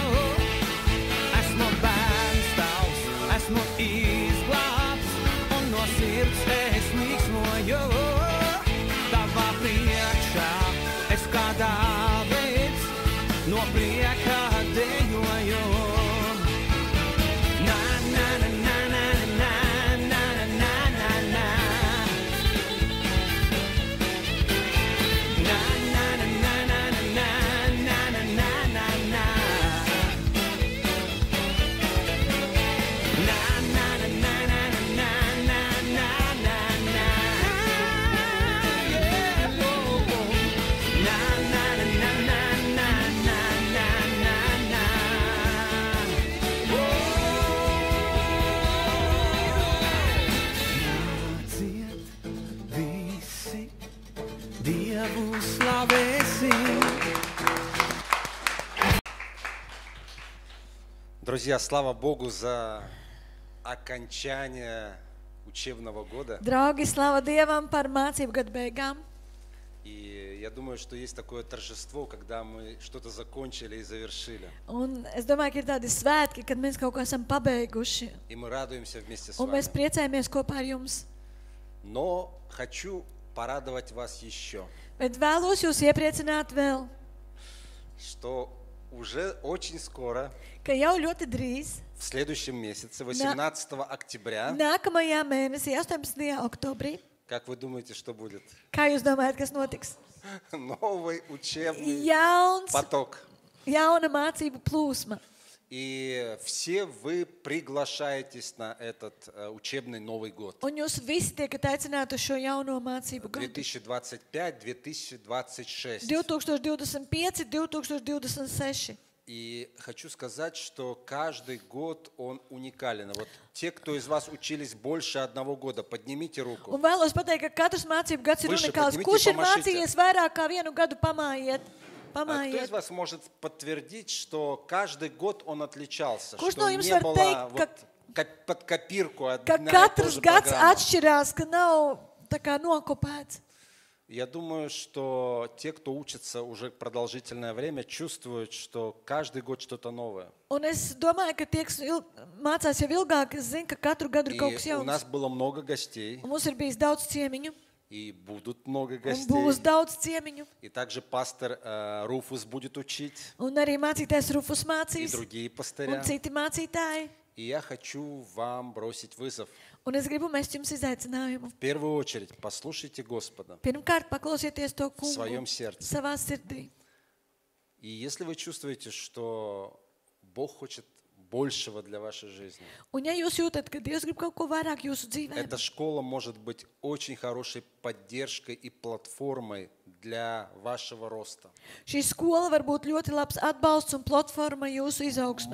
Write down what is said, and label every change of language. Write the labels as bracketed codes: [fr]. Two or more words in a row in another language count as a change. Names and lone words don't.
[lv] Esmu bērns tavs, esmu izglābts, un no sirds es līksmoju. Tavā priekšā es kā Dāvids, no prieka dejoju. Na, na, na, na, na, na, na, na, na, na. Na, na, na, na, na, na, na, na, na, na, na. Na, na, na, na, na, na, na, na, na, na. Yeah, oh, oh. Na, na, na, na, na, na, na, na, na, na. Nāciet visi, Dievu slavēsim. [ru] Друзья, слава Богу за окончание учебного года. [lv] Draugi, slava Dievam par mācību gadu beigām. [ru] И я думаю, что есть такое торжество, когда мы что-то закончили и завершили. [lv] Un es domāju, ka ir tādi svētki, kad mēs kaut ko esam pabeiguši. [ru] И мы радуемся вместе с [lv] Un mēs [ru] вами. [lv] priecājamies kopā ar jums. [ru] Но хочу порадовать вас еще, [lv] Bet vēlos jūs iepriecināt vēl, [ru] что уже очень скоро, [lv] ka jau ļoti drīz, [ru] в следующем месяце, 18 октября, [lv] nākamajā mēnesī, 18. oktobrī, [ru] как вы думаете, что будет? [lv] kā jūs domājat, kas notiks? [ru] Новый учебный [lv] Jauns, [ru] поток. [lv] jauna mācību plūsma. [ru] И все вы приглашаетесь на этот учебный Новый год. [lv] Un jūs visi tiekat aicināti uz šo jauno mācību gadu. 2025-2026. 2025, 2026. [ru] И хочу сказать, что каждый год он уникален. Вот те, кто из вас учились больше одного года, поднимите руку. [lv] Un vēlos pateikt, ka katrs mācību gads ir [ru] Выше [lv] unikāls. [ru] поднимите, [lv] Kurš ir [ru] помашите. [lv] mācījies vairāk kā vienu gadu, pamājiet? [ru] А кто из [lv] pamājiet. [ru] вас может подтвердить, что каждый год он отличался? [lv] Kurš [ru] Что [lv] no jums [ru] не [lv] var [ru] было [lv] teikt, [ru] вот под копирку [lv] Ka [ru] одна и та [lv] katrs [ru] же [lv] gads [ru] программа? [lv] atšķirās, ka nav tā kā nokopēts. [ru] Я думаю, что те, кто учится уже продолжительное время, чувствуют, что каждый год что-то новое. [lv] Un es domāju, ka tie, kas mācās jau ilgāk, zina, ka katru gadu ir kaut kas [ru] И у нас [lv] jauns. [ru] было много гостей, [lv] Un mums ir bijis daudz ciemiņu, [ru] и будут много [lv] un [ru] гостей. [lv] būs daudz ciemiņu. [ru] И также пастор Руфус будет учить, [lv] Un arī mācītājs Rufus [ru] и [lv] mācīs, [ru] другие [lv] un [ru] пастыря. [lv] citi mācītāji. [ru] И я хочу вам бросить вызов. [lv] Un es gribu mest jums izaicinājumu. [ru] В первую очередь, послушайте Господа [lv] Pirmkārt, paklausieties to [ru] в своем [lv] kungu [ru] сердце. [lv] savā sirdī. [ru] И если вы чувствуете, что Бог хочет большего для вашей жизни, [lv] Un ja jūs jūtat, ka Dievs grib kaut ko vairāk jūsu dzīvē, [ru] эта школа может быть очень хорошей поддержкой и платформой для вашего роста. [lv] šī skola var būt ļoti labs atbalsts un platforma jūsu izaugsmē.